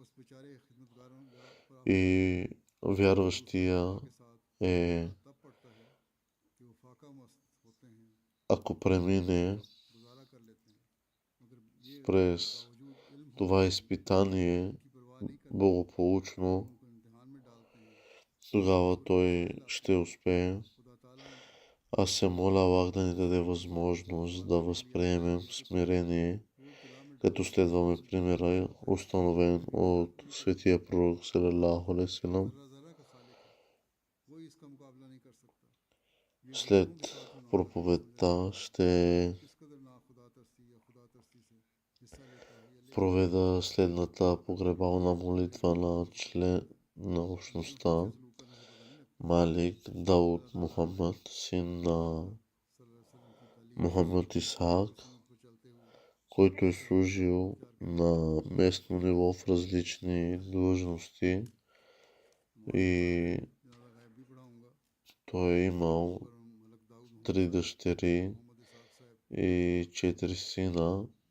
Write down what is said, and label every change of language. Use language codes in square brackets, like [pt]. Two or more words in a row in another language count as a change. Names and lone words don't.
[bg] и вярващия е, ако премине през това изпитание благополучно, тогава той ще успее. Аз се моля Аллах да ни даде възможност да възприемем смирение, като следваме примера, установен от светия пророк [ar] صلى الله عليه وسلم. [bg] След проповедта ще проведа следната погребална молитва на член на общността Малик Дауд Мухаммад, син на Мухаммад Исхак, който е служил на местно ниво в различни длъжности и той е имал 3 дъщери и 4 сина.